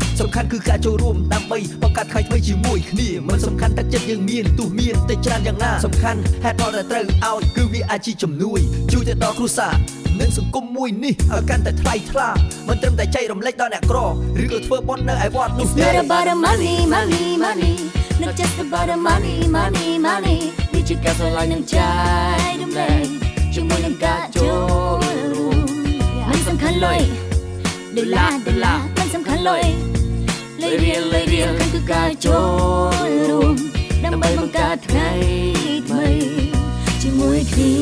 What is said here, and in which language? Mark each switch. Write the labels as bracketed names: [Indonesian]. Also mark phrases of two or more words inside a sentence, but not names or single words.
[Khmer] សំខាន់គឺការចូលរួមដើម្បីបង្កើតថ្ងៃថ្មីជាមួយគ្នាមិនសំខាន់ទឹកចិត្តយើងមានទោះមានតែច្រើនយ៉ាងណាសំខាន់ហេតុផលដែលត្រូវឲ្យគឺវាអាចជាជំនួយជួយទៅដល់គ្រួសារនិងសង្គមមួយនេះឲ្យកាន់តែថ្លៃថ្លាមិនត្រឹមតែចែករំលែកដល់អ្នកក្រឬក៏ធ្វើបុណ្យនៅឯវត្តនោះទេ [English] It's not about the money money money not just about the money money money [Khmer] វាជាការស្រឡាញ់នឹងចែករំលែកជាមួយនឹងការចូលរួមមិនសំខាន់លុយដុល្លារមិនសំខាន់លុយរៀលគឺការចូលរួមដើម្បីបង្កើតថ្ងៃថ្មីជាមួយគ្នា